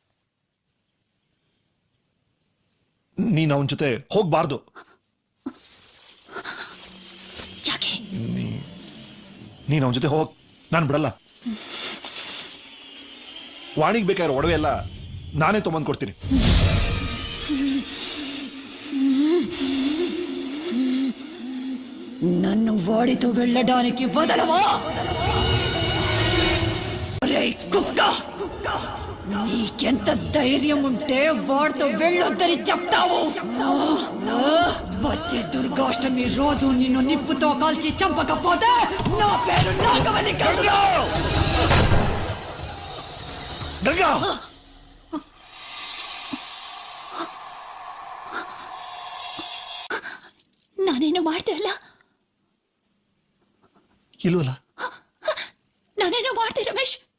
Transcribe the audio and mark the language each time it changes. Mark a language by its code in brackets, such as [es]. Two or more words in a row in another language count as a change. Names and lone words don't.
[kn] ನೀನ್ ಅವನ ಜೊತೆ ಹೋಗ್ಬಾರ್ದು. ಯಾಕೆ? ನೀನ್ ಅವನ ಜೊತೆ ಹೋಗ್, ನಾನು ಬಿಡಲ್ಲ. ವಾಣಿಗೆ ಬೇಕಾದ್ರೆ ಒಡವೆ ಎಲ್ಲ ನಾನೇ ತೊಗೊಂಡ್ ಕೊಡ್ತೀನಿ. [te] నన్ను వాడితో వెళ్ళడానికి వదలవా? రే కుక్క, నీకెంత ధైర్యం ఉంటే వాడితో వెళ్ళొద్దని చెప్తావు? వచ్చే దుర్గాష్టమి రోజు నిన్ను నిప్పుతో కాల్చి చంపకపోతే నా పేరు నాగవల్లి కాదు. [kn] ಗಂಗಾ, ನಾನೇನು ಮಾಡ್ದೆ ಅಲ್ಲ? ಇಲ್ವಲ್ಲ? ನಾನೇನು ಮಾಡ್ದೆ ರಮೇಶ್?